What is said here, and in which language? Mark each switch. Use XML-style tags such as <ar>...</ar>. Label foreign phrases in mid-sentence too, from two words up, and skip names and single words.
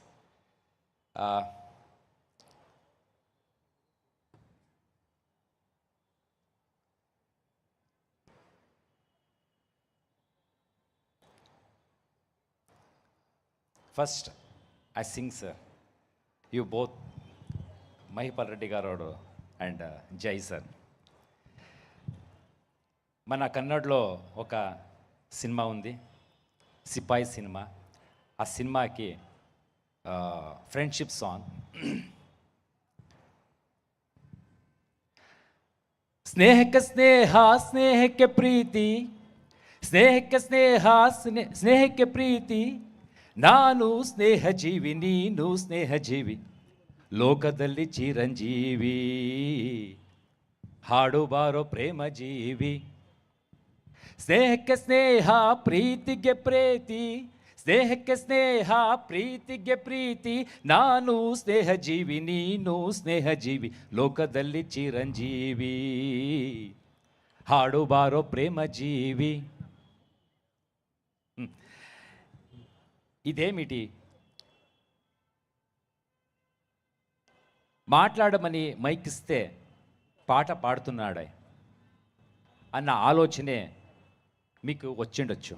<en>First I sing sir, you both Mahipal Reddy garu and Jai sir.</en> <te>మన కన్నడలో ఒక సినిమా ఉంది, సిపాయి సినిమా. ఆ సినిమాకి</te> <en>friendship song.</en> <kn>ಸ್ನೇಹಕ್ಕೆ ಸ್ನೇಹ, ಸ್ನೇಹಕ್ಕೆ ಪ್ರೀತಿ, ಸ್ನೇಹಕ್ಕೆ ಸ್ನೇಹ, ಸ್ನೇಹಕ್ಕೆ ಪ್ರೀತಿ. ನಾನು ಸ್ನೇಹ ಜೀವಿ, ನೀನು ಸ್ನೇಹ ಜೀವಿ, ಲೋಕದಲ್ಲಿ ಚಿರಂಜೀವಿ, ಹಾಡು ಬಾರೋ ಪ್ರೇಮ ಜೀವಿ. ಸ್ನೇಹಕ್ಕೆ ಸ್ನೇಹ, ಪ್ರೀತಿಗೆ ಪ್ರೀತಿ, ಸ್ನೇಹಕ್ಕೆ ಸ್ನೇಹ, ಪ್ರೀತಿಗೆ ಪ್ರೀತಿ. ನಾನು ಸ್ನೇಹ ಜೀವಿ, ನೀನು ಸ್ನೇಹ ಜೀವಿ, ಲೋಕದಲ್ಲಿ ಚಿರಂಜೀವಿ, ಹಾಡು ಬಾರೋ ಪ್ರೇಮ ಜೀವಿ.</kn> <te>ఇదేమిటి? మాట్లాడమని మైకిస్తే పాట పాడుతున్నాడే అన్న ఆలోచనే మీకు వచ్చిండొచ్చు.</te>